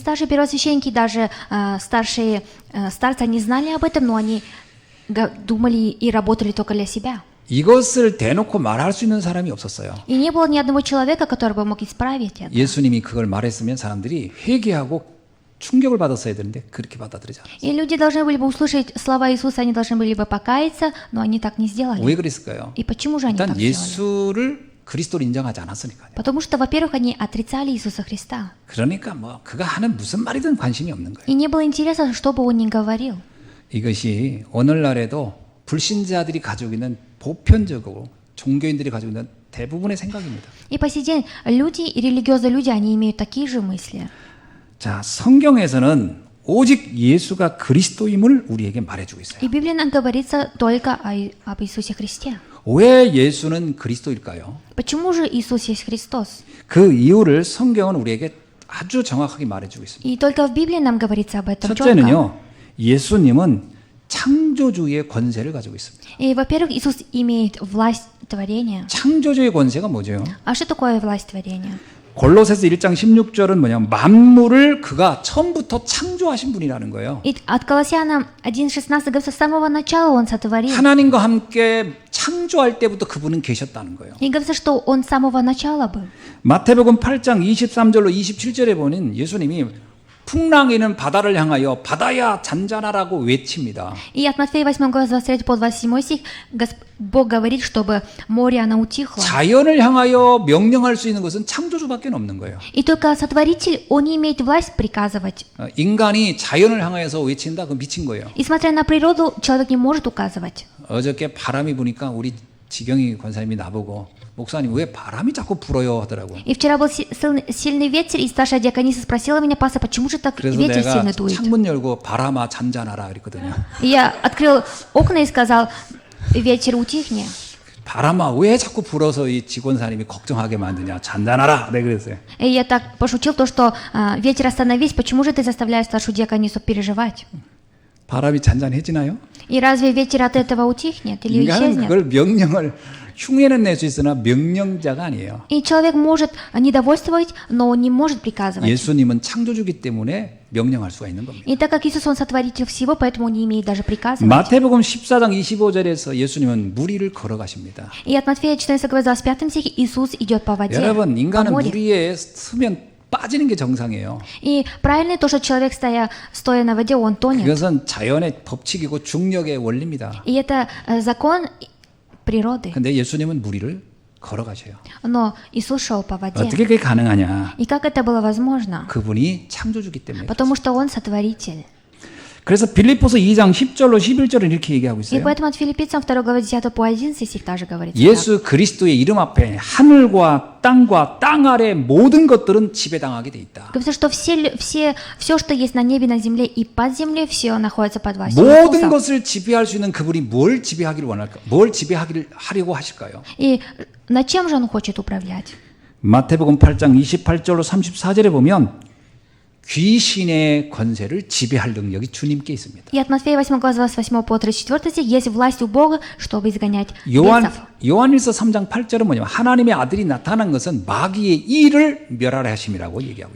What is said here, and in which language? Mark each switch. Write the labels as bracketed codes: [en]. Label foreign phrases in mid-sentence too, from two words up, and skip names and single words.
[ru] И старшие первосвященники, даже старшие старцы, они знали об этом, но они думали и работали только для себя. [ko] 이것을 대놓고 말할 수 있는 사람이 없었어요. [ru] И не было ни одного человека, который бы мог исправить это. [ko] 예수님이 그걸 말했으면 사람들이 회개하고 충격을 받았어야 되는데 그렇게 받아들이지 않았어요. [ru] И люди должны были бы услышать слова Иисуса, они должны были бы покаяться, но они так не сделали. [ko] 왜 그랬을까요? [ru] И почему же они так [ko] 일단 [ru] сделали? [ko] 예수를 그리스도로 인정하지 않았으니까요. [ru] Потому что, во-первых, они отрицали Иисуса Христа. [ko] 그러니까 뭐 그가 하는 무슨 말이든 관심이 없는 거예요. [ru] И не было интереса, что бы он ни говорил. [ko] 이것이 오늘날에도 불신자들이 가지고 있는 보편적으로 종교인들이 가지고 있는 대부분의 생각입니다. [ru] И по сей день люди и религиозные люди, они имеют такие же мысли. [ko] 자, 성경에서는 오직 예수가 그리스도임을 우리에게 말해주고 있어요. [ru] И в Библии нам говорится только об Иисусе Христе. [ko] 왜 예수는 그리스도일까요? [ru] Почему же Иисус есть Христос? [ko] 그 이유를 성경은 우리에게 아주 정확하게 말해주고 있습니다. [ru] И только в Библии нам говорится об этом четко. [ko] 첫째는요, 예수님은 창조주의 권세를 가지고 있습니다. [ru] И, во-первых, Иисус имеет власть творения. [ko] 창조주의 권세가 뭐죠? [ru] А что такое власть творения? [ko] 골로새서 1장 16절은 뭐냐면 만물을 그가 처음부터 창조하신 분이라는 거예요. [ru] И от Колоссянам 1:16 говорится, с самого начала Он сотворил. [ko] 하나님과 함께 창조할 때부터 그분은 계셨다는 거예요. [ru] И говорится, что Он с самого начала был. [ko] 마태복음 8장 23절로 27절에 보면 예수님이 풍랑이는 바다를 향하여 바다야 잔잔하라고 외칩니다. [ru] И от Матфея 8 глава 23 по 27 стих Бог говорит, чтобы море оно утихло. [ko] 자연을 향하여 명령할 수 있는 것은 창조주밖에 없는 거예요. [ru] И только Сотворитель, Он не имеет власть приказывать. [ko] 인간이 자연을 향해서 외친다? 그건 미친 거예요. [ru] И смотря на природу, человек не может указывать. [ko] 어저께 바람이 부니까 우리 지경이 권사님이 나보고 목사님 왜 바람이 자꾸 불어요 하더라고. [ru] И вчера был сильный ветер, и старшая диакониса спросила меня, пастор, почему же так [ko] 그래서 [ru] ветер [ko] 내가 [ru] сильно дует? [ko] 창문 열고 바람아 잔잔하라 그랬거든요. [ru] И я открыл окна и сказал, ветер утихни. [ko] 바람아 왜 자꾸 불어서 이 직원사님이 걱정하게 만드냐 잔잔하라 내가 그랬어요. [ru] И я так пошутил то, что ветер остановись, почему же ты заставляешь старшую диаконису переживать? [ko] 바람이 잔잔해지나요? [ru] И разве ветер от этого утихнет или [ko] 인간은 [ru] исчезнет? [ko] 그걸 명령을 흉내는 낼 수 있으나 명령자가 아니에요. [ru] И человек может недовольствовать, но он не может приказывать. [ko] 예수님은 창조주기 때문에 명령할 수가 있는 겁니다. [ru] И так как Иисус, Он сотворитель всего, поэтому Он не имеет даже приказывать. [ko] 마태복음 14장 25절에서 예수님은 무리를 걸어가십니다. [ru] И от Матфея 14 глава 25 стихе Иисус идет по воде, [ko] 여러분 [ru] по [ko] 인간은 [ru] море. [ko] 무리에 서면 빠지는 게 정상이에요. [ru] И правильно то, что человек, стоя на воде, он тонет. [ko] 그것은 자연의 법칙이고 중력의 원리입니다. [ru] И это закон природы. [ko] 근데 예수님은 무리를 걸어가셔요. [ru] Но Иисус шел по воде. [ko] 어떻게 그게 가능하냐? [ru] И как это было возможно? [ko] 그분이 창조주기 때문에. [ru] Потому что Он сотворитель. [ko] 그래서 빌립보서 2장 10절로 11절은 이렇게 얘기하고 [ru] И [ko] 있어요. [ru] поэтому от Филиппийцам 2 глава 10 по 11 стих также говорится. [ko] 예수 그리스도의 이름 앞에 하늘과 땅과 땅 아래 모든 것들은 지배당하게 돼 있다. [ru] Говорится, что все, что есть на небе, на земле и под землей, все находится под властью [ko] 모든 [ru] Иисуса. [ko] 것을 지배할 수 있는 그분이 뭘 지배하기를 원할까? 뭘 지배하기를 하려고 하실까요? [ru] И над чем же Он хочет управлять? [ko] 마태복음 8장 28절로 34절에 보면 귀신의 권세를 지배할 능력이 주님께 있습니다. [ru] И от Матфея 8 глава 28 по 34 стих есть власть у Бога, чтобы изгонять [ko] 요한, [ru] бесов. [ko] 요한일서 3장 8절은 뭐냐면 하나님의 아들이 나타난 것은 마귀의 일을 멸하려 하심이라고 얘기하고